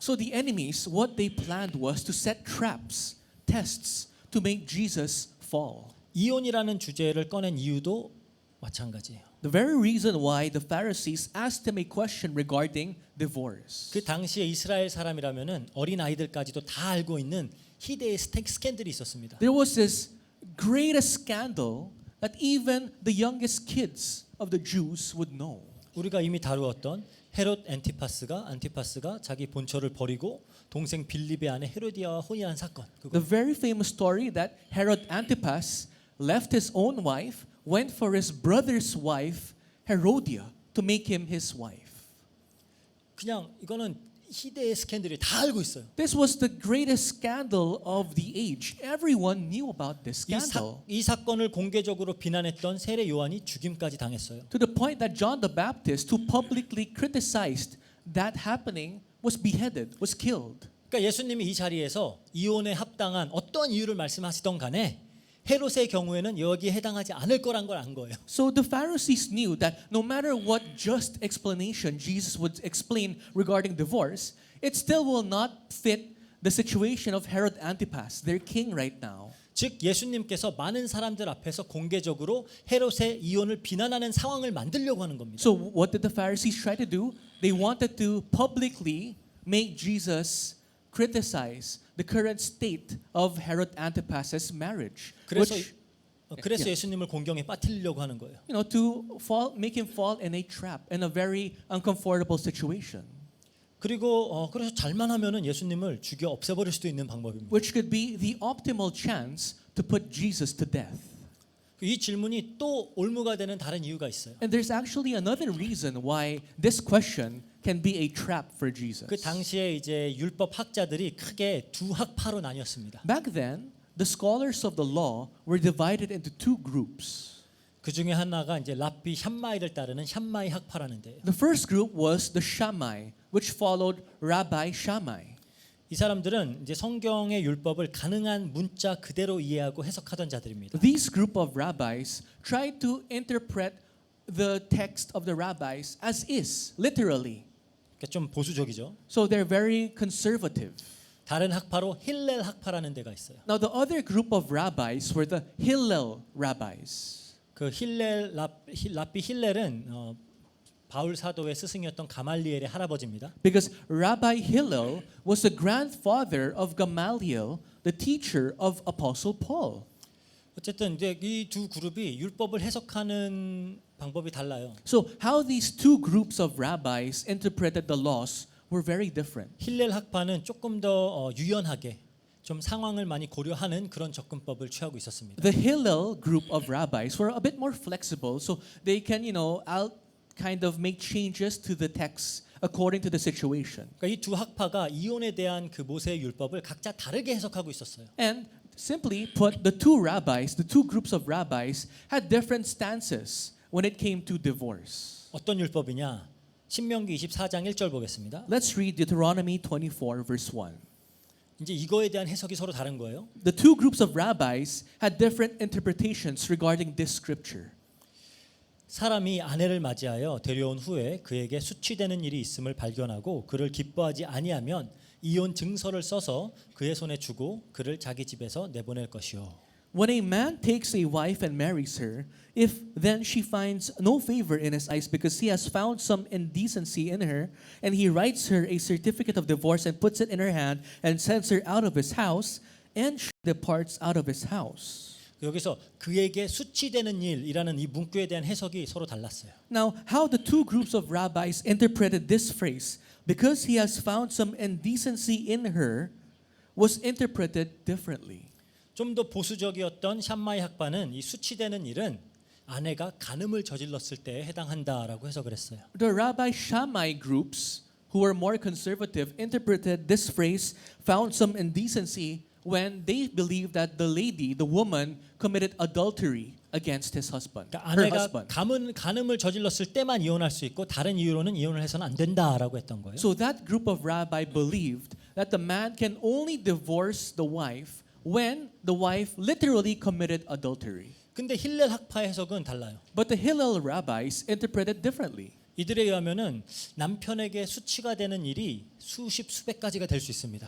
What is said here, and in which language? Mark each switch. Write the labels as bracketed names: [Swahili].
[English] So the enemies, what they planned was to set traps, tests to make Jesus fall. [Korean] 이혼이라는 주제를 꺼낸 이유도 마찬가지예요. [English] The very reason why the Pharisees asked him a question regarding divorce. [Korean] 그 당시에 이스라엘 사람이라면은 어린 아이들까지도 다 알고 있는 희대의 스캔들이 있었습니다. [English] There was this greatest scandal that even the youngest kids of the Jews would know. [Korean] 우리가 이미 다루었던 헤롯 안티파스가 자기 본처를 버리고 동생 빌립의 아내 헤로디아와 혼인한 사건. [English] The very famous story that Herod Antipas left his own wife, went for his brother's wife, Herodia, to make him his wife. [Korean] 그냥 이거는 희대의 스캔들이 다 알고 있어요. [English] This was the greatest scandal of the age. Everyone knew about this scandal. [Korean] 이 사건을 공개적으로 비난했던 세례 요한이 죽임까지 당했어요. [English] To the point that John the Baptist, who publicly criticized that happening, was beheaded, was killed. [Korean] 그러니까 예수님이 이 자리에서 이혼에 합당한 어떤 이유를 말씀하시던 간에 헤롯의 경우에는 여기에 해당하지 않을 거란 걸 안 거예요. [English] So the Pharisees knew that no matter what just explanation Jesus would explain regarding divorce, it still will not fit the situation of Herod Antipas, their king right now. [Korean] 즉 예수님께서 많은 사람들 앞에서 공개적으로 헤롯의 이혼을 비난하는 상황을 만들려고 하는 겁니다. [English] So what did the Pharisees try to do? They wanted to publicly make Jesus criticize the current state of Herod Antipas's marriage. [Korean] 그래서 [English] Yeah. [Korean] 예수님을 공경에 빠뜨리려고 하는 거예요. [English] To make him fall in a trap, in a very uncomfortable situation. [Korean] 그리고 그래서 잘만 하면은 예수님을 죽여 없애버릴 수도 있는 방법입니다. [English] Which could be the optimal chance to put Jesus to death. [Korean] 이 질문이 또 올무가 되는 다른 이유가 있어요. [English] And there's actually another reason why this question can be a trap for Jesus. [Korean] 그 당시에 이제 율법 학자들이 크게 두 학파로 나뉘었습니다. [English] Back then, the scholars of the law were divided into two groups. [Korean] 그 중에 하나가 이제 랍비 샴마이를 따르는 샴마이 학파라는 데예요. [English] The first group was the Shammai, which followed Rabbi Shammai. [Korean] 이 사람들은 이제 성경의 율법을 가능한 문자 그대로 이해하고 해석하던 자들입니다. [English] These group of rabbis tried to interpret the text of the rabbis as is, literally. [Korean] 그러니까 좀 보수적이죠. [English] So they're very conservative. [Korean] 다른 학파로 힐렐 학파라는 데가 있어요. [English] Now the other group of rabbis were the Hillel rabbis. [Korean] 그 랍비 힐렐은 바울 사도의 스승이었던 가말리엘의 할아버지입니다. [English] Because Rabbi Hillel was the grandfather of Gamaliel, the teacher of Apostle Paul. [Korean] 어쨌든 이제 이 두 그룹이 율법을 해석하는 방법이 달라요. [English] So how these two groups of rabbis interpreted the laws were very different. [Korean] 힐렐 학파는 조금 더 유연하게 좀 상황을 많이 고려하는 그런 접근법을 취하고 있었습니다. [English] The Hillel group of rabbis were a bit more flexible, so they can, kind of make changes to the text according to the situation. [Korean] 그러니까 이 두 학파가 이혼에 대한 그 모세의 율법을 각자 다르게 해석하고 있었어요. [English] And simply put, the two rabbis, the two groups of rabbis, had different stances when it came to divorce. [Korean] 어떤 율법이냐? 신명기 24장 1절 보겠습니다. [English] Let's read Deuteronomy 24, verse 1. [Korean] 이제 이거에 대한 해석이 서로 다른 거예요. [English] The two groups of rabbis had different interpretations regarding this scripture. [Korean] 사람이 아내를 맞이하여 데려온 후에 그에게 수치되는 일이 있음을 발견하고 그를 기뻐하지 아니하면 이혼 증서를 써서 그의 손에 주고 그를 자기 집에서 내보낼 것이요. [English] When a man takes a wife and marries her, if then she finds no favor in his eyes because he has found some indecency in her, and he writes her a certificate of divorce and puts it in her hand and sends her out of his house, and she departs out of his house. [Korean] 여기서 그에게 수치되는 일이라는 이 문구에 대한 해석이 서로 달랐어요. [English] Now, how the two groups of rabbis interpreted this phrase, because he has found some indecency in her, was interpreted differently. [Korean] 좀 더 보수적이었던 샴마이 학파는 이 수치되는 일은 아내가 간음을 저질렀을 때에 해당한다라고 해석을 했어요. [English] The Rabbi Shammai groups, who were more conservative, interpreted this phrase, found some indecency, when they believed that the lady, the woman, committed adultery against his husband, [Korean] 그러니까 [English] her [Korean] 아내가 [English] husband. [Korean] 간음을 저질렀을 때만 이혼할 수 있고 다른 이유로는 이혼을 해서는 안 된다라고 했던 거예요. [English] So that group of rabbi believed that the man can only divorce the wife when the wife literally committed adultery. [Korean] 근데 힐렐 학파의 해석은 달라요. [English] But the Hillel rabbis interpreted differently. [Korean] 이들에 의하면은 남편에게 수치가 되는 일이 수백 가지가 될 수 있습니다.